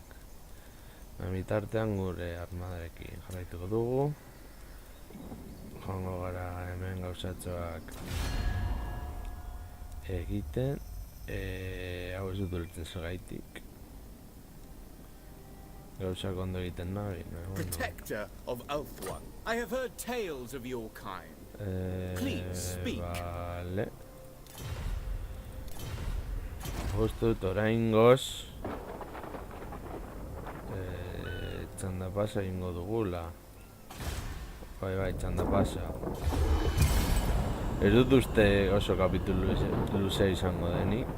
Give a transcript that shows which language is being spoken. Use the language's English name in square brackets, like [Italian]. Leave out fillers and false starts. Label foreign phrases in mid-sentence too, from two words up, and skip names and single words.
[Basque] Bitartean gure armadarekin jarraituko dugu. Joango gara hemen gauzatxoak egiten. Hau ez dut ulertzen zergaitik. Gauzak ondo egiten nahi. [English] Protector of Ulthuan, I have heard tales of your kind. Please speak. [Basque] Vale. Justo dut oraingoz txanda pasa egingo dugula. Bai, txanda pasa. Ez dut uste oso kapitulu luze izango denik.